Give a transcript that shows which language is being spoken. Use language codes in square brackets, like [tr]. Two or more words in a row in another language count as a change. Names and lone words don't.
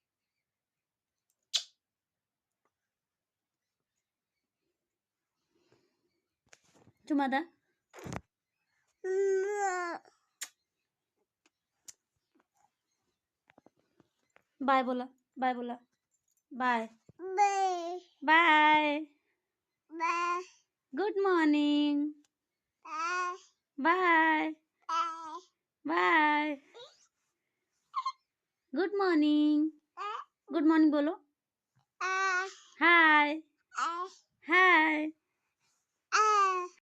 [bho] चुम्मा दा। बाय बोला, बाय बोला, [en] bye bye. Good morning. Bye bye. Good morning. Good morning बोलो। hi hi.